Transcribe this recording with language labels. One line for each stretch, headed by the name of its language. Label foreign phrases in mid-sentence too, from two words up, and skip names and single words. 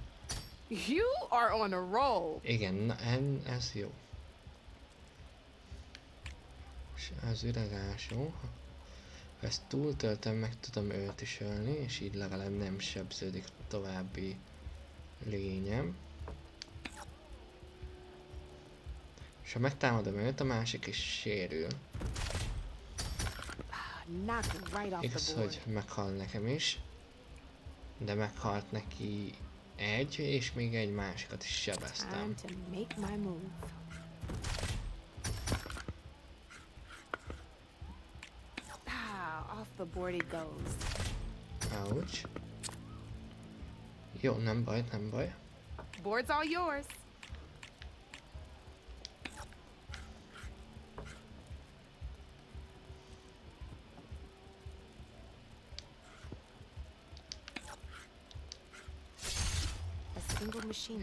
English: You are on a roll.
Hungarian: Igen, na, ez jó. És az üregásó. Ha ezt túltöltem, meg tudom őt is ölni, és így legalább nem sebződik további lényem. És ha megtámadom őt, a másik is sérül. Igaz, hogy meghal nekem is, de meghalt neki egy, és még egy másikat is sebeztem.
English: Off the board it goes. Ouch.
Hungarian: Jó, nem baj, nem baj.
English: Board's all yours. A single machine